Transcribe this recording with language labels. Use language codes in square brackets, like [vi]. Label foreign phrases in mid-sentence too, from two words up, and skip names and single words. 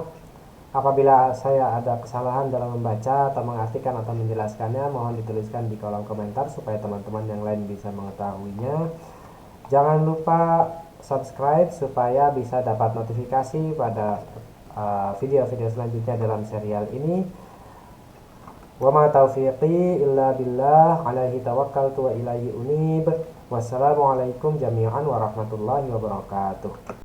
[id] Apabila saya ada kesalahan dalam membaca atau mengartikan atau menjelaskannya, mohon dituliskan di kolom komentar supaya teman-teman yang lain bisa mengetahuinya. Jangan lupa subscribe supaya bisa dapat notifikasi pada video-video selanjutnya dalam serial ini. [ar] وما توفيقي إلا بالله عليه توكلت وإليه أنيب. والسلام عليكم جميعا ورحمة الله وبركاته.